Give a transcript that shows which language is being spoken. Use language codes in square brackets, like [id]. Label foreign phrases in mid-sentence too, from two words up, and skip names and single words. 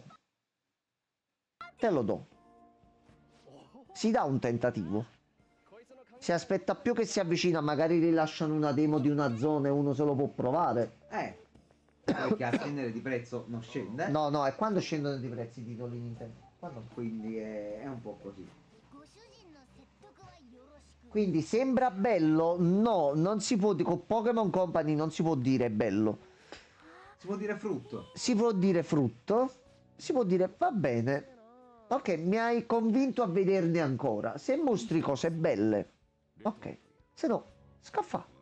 [it] Te lo do. Si dà un tentativo. Si aspetta più che si avvicina, magari rilasciano una demo di una zona e uno se lo può provare. Perché a scendere di prezzo non scende. No, no, è quando scendono di prezzi i titoli Nintendo. Quando? Quindi è un po' così. [ja] ご主人の説得はよろしく [it] Quindi sembra bello? No, non si può con Pokémon Company non si può dire bello. Si può dire frutto. Si può dire frutto, si può dire va bene. Ok, mi hai convinto a vederne ancora. Se mostri cose belle, ok. Se no, scaffa.